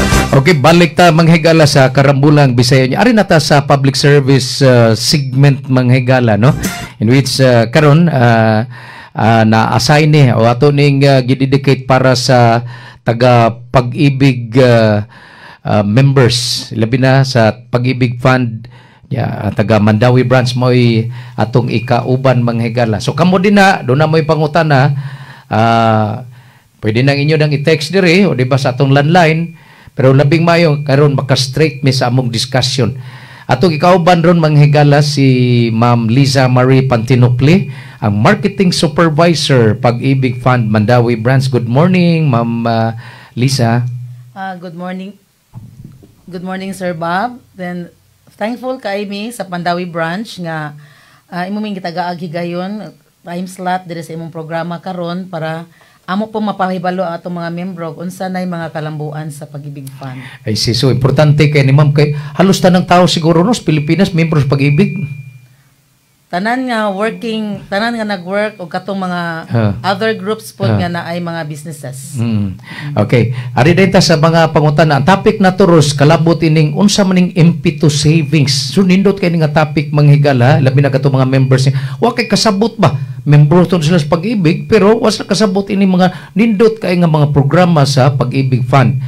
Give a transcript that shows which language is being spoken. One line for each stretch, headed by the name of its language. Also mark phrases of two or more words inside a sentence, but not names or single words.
Cebuano: Okay, balik ta manghigala sa karambulang Bisaya niya. Ari nata sa
English: public service segment
Cebuano: manghigala, no? In which karon na-assign ni o ato ning gidedicate para sa taga pag-ibig members, labi na sa pag-ibig fund taga Mandawi branch mo'y atong ikauban manghigala. So kamo din na, doon na mo'y pangutana, pwede nang inyo nang i-text diri o di ba sa atong landline, pero labing mayo karon maka-straight mi sa among discussion. Atong ikauban ron manghigala si Ma'am Liza Marie Pantinopli, ang
English: Marketing Supervisor
Cebuano: Pag-ibig Fund Mandawi Branch.
English: Good morning, Ma'am Liza. Good morning. Good morning, Sir Bob. Then thankful
Cebuano: kay mi sa Mandawi Branch nga imong gitagaag higayon
English: time slot
Cebuano: diri sa imong programa karon para amo po mapahibalo ang atong mga membro unsa nay mga kalambuan sa Pag-ibig Fund. Ay so importante kay ni Ma'am kay halos tanang tao siguro no sa Pilipinas membro sa Pag-ibig. Tanan nga nag-work o katong mga
English: other groups
Cebuano: po nga na ay mga businesses. Okay. Ari dayta sa mga pangutana. Ang topic na turos kalabot ining unsa maning MP2 savings. So nindot kay nga topic manghigala, labi na katong mga members niya. Wa kay kasabot ba? Membro to sila sa Pag-ibig pero wa sa kasabot ini mga nindot kay nga mga programa sa Pag-ibig Fund.